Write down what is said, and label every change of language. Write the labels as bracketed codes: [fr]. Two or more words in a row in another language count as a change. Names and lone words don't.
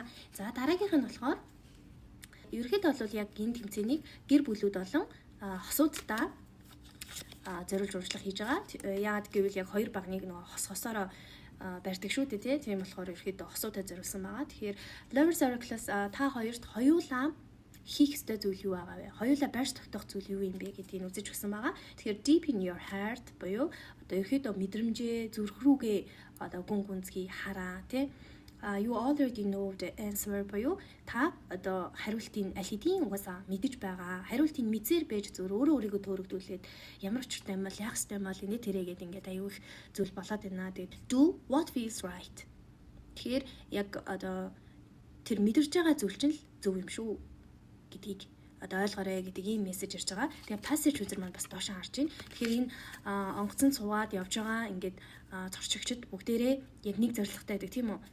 [mn] За дараагийнх нь болохоор ерөөд бол яг энэ тэмцээнийг гэр бүлүүд болон хосуудтай зориулж урьдчилан хийж байгаа. Яагаад гэвэл яг хоёр багныг нөгөө хосоороо барьдаг шүү дээ тийм болохоор ерөөхдөө хосуудад зориулсан байгаа. Тэгэхээр Lovers Oracle-аас та хоёрт хоёулаа хийх ёстой зүйл юу байгаа вэ? Хоёулаа барьж тогтоох зүйл юу юм бэ гэдгийг үзэж өгсөн байгаа. Тэгэхээр [en] deep in your heart [mn] буюу одоо ерөөхдөө мэдрэмжээ зүрх рүүгээ одоо гүн гүнзгий хараа тийм [en] you already know the answer [mn] буюу та одоо хариултыг аль хэдийн угаасаа мэдэж байгаа. Хариултыг мэдсээр байж зөв өөрөө өөрийгөө төөрөгдүүлээд ямар учиртай юм бол яах ёстой юм бол энэ тэрэгээд ингээд аюул их зүйл болоод байна. [en] Тэгээд do what feels right. [mn] Тэгэхээр яг одоо тэр мэдэрч байгаа зүйл чинь л зөв юм шүү гэдгийг одоо ойлгоорой гэдэг ийм мессеж ирж байгаа. Тэгээ [en] passage user [mn] маань бас доош харж байна. Тэгэхээр энэ онгоцон суугаад явж байгаа ингээд зорчигчд бүгдээрээ яг нэг зорилготой байдаг тийм үү?